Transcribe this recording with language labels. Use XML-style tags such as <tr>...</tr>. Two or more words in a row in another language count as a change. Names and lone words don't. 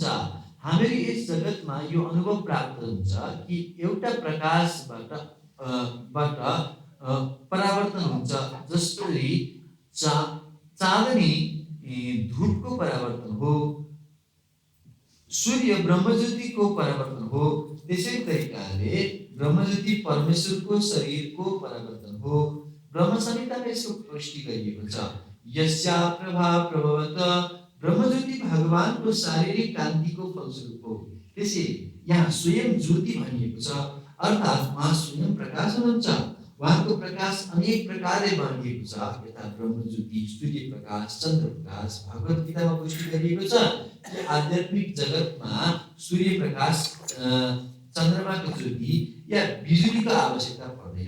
<ne>हामीहरू यस जगतमा यो अनुभव प्राप्त हुन्छ कि एउटा प्रकाशबाट परावर्तन हुन्छ, जसरी चाँदनी धूपको परावर्तन हो, सूर्य ब्रह्मज्योतिको परावर्तन हो, त्यसै तरिकाले ब्रह्मज्योति परमेश्वरको शरीरको परावर्तन हो। ब्रह्म संहितामा यसको पुष्टि गरिएको छ।</ne> <sa>यस्या प्रभा प्रभवत,</sa> <ne>ब्रह्मज्योति भगवानको शारीरिक कान्तिको फलस्वरूप हो। त्यसै यहाँ स्वयं ज्योति भनिएको छ, अर्थात् उहाँ स्वयं प्रकाश हुनुहुन्छ। उहाँको प्रकाश अनेक प्रकारले बाँडिएको छ, यथा ब्रह्मज्योति, सूर्य प्रकाश, चन्द्र प्रकाश। भगवत गीतामा पुष्टि गरिएको छ कि आध्यात्मिक जगतमा सूर्य प्रकाश, चन्द्रमाको ज्योति या बिजुलीको आवश्यकता पर्दैन।</ne>